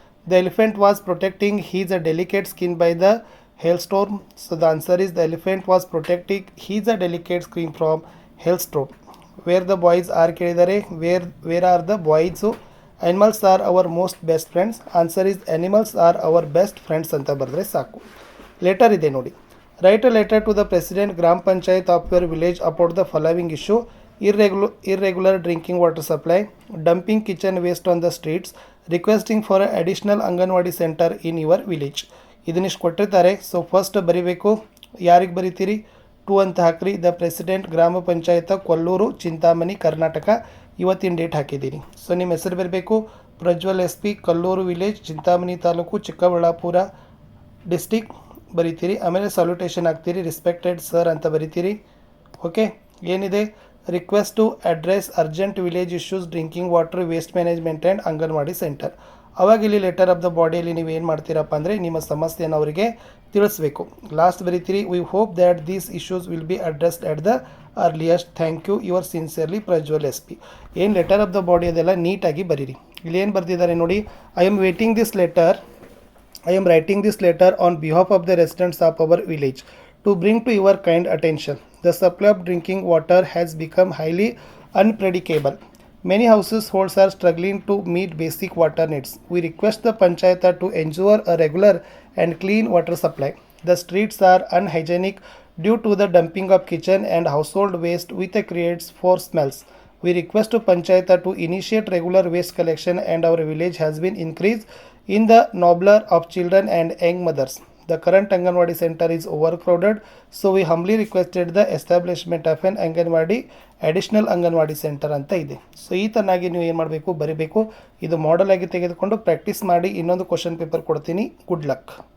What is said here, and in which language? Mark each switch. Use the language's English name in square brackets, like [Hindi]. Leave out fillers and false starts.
[English] The elephant was protecting his a delicate skin by the hail storm. So the answer is the elephant was protecting his a delicate skin from hail storm. Where the boys are ಕೇಳಿದ್ದಾರೆ. Where are the boys. Animals are our most best friends. Answer is animals are our best friends [Kannada] ಅಂತ ಬರೆದ್ರೆ ಸಾಕು. Letter ಇದೆ ನೋಡಿ. [English] Write a letter to the President Gram Panchayat of your village about the following issue: irregular drinking water supply, dumping kitchen waste on the streets, requesting for an additional Anganwadi center in your village. [Kannada] ಇದನ್ನಿಷ್ಟು ಕೊಟ್ಟಿರ್ತಾರೆ. So first ಬರಿಬೇಕು. ಯಾರಿಗೆ ಬರಿತೀರಿ? To ಅಂತ ಹಾಕ್ರಿ. [English] The president Gram Panchayat Kolluru, Chintamani, Karnataka. [Kannada] ಇವತ್ತಿನ date ಹಾಕಿದ್ದೀನಿ. So ನಿಮ್ಮ ಹೆಸರು ಬರಬೇಕು. Prajwal SP, Kallur village, Chintamani taluk, Chikkaballapur district ಬರಿತೀರಿ. ಆಮೇಲೆ ಸಾಲ್ಯುಟೇಷನ್ ಹಾಕ್ತೀರಿ. [English] respected sir [Kannada] ಅಂತ ಬರಿತೀರಿ. ಓಕೆ, ಏನಿದೆ? [English] Request to address urgent village issues, drinking water, waste management and anganwadi centre. [Kannada] ಅವಾಗ ಇಲ್ಲಿ ಲೆಟರ್ ಆಫ್ ದ ಬಾಡಿಯಲ್ಲಿ ನೀವು ಏನು ಮಾಡ್ತೀರಪ್ಪ ಅಂದರೆ ನಿಮ್ಮ ಸಮಸ್ಯೆಯನ್ನು ಅವರಿಗೆ ತಿಳಿಸ್ಬೇಕು. Last ಬರಿತೀರಿ. [English] We hope that these issues will be addressed at the earliest. Thank you, your sincerely Prajwal SP. [Kannada] ಏನು ಲೆಟರ್ ಆಫ್ ದ ಬಾಡಿ ಅದೆಲ್ಲ ನೀಟಾಗಿ ಬರೀರಿ. ಇಲ್ಲಿ ಏನು ಬರ್ತಿದ್ದಾರೆ ನೋಡಿ. [English] I am waiting this letter. I am writing this letter on behalf of the residents of our village to bring to your kind attention. The supply of drinking water has become highly unpredictable. Many households are struggling to meet basic water needs. We request the Panchayata to ensure a regular and clean water supply. The streets are unhygienic due to the dumping of kitchen and household waste which creates foul smells. We request to Panchayata to initiate regular waste collection and our village has been increased in the number of children and young mothers. The current Anganwadi center is overcrowded, so we humbly requested the establishment of an Anganwadi additional Anganwadi center [Kannada] ಅಂತ ಇದೆ. So ಈ ತರನಾಗಿ ನೀವು ಏನು ಮಾಡಬೇಕು, ಬರಿಬೇಕು. ಇದು model ಆಗಿ ತೆಗೆದುಕೊಂಡು ಪ್ರಾಕ್ಟೀಸ್ ಮಾಡಿ. ಇನ್ನೊಂದು ಕ್ವಶನ್ ಪೇಪರ್ ಕೊಡ್ತೀನಿ. Good luck.